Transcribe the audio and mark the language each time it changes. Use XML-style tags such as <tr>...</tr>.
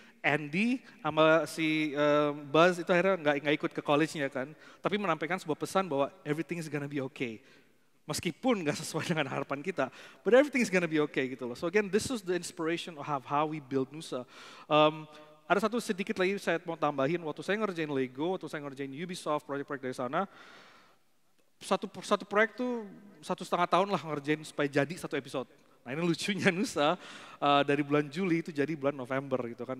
<id>Andy sama si Buzz itu akhirnya nggak ikut ke college-nya kan, tapi menampilkan sebuah pesan bahwa</id> <en>everything is gonna be okay.</en> <id>Meskipun nggak sesuai dengan harapan kita,</id> <en>but everything is gonna be okay</en> <id>gitu loh.</id> <en>So again, this is the inspiration of how we build Nusa.</en> <id>Ada satu sedikit lagi saya mau tambahin, waktu saya ngerjain Lego, waktu saya ngerjain Ubisoft, proyek-proyek dari sana, satu proyek tuh 1,5 tahun lah ngerjain supaya jadi satu episode. Nah ini lucunya Nusa, dari bulan Juli itu jadi bulan November gitu kan.</id>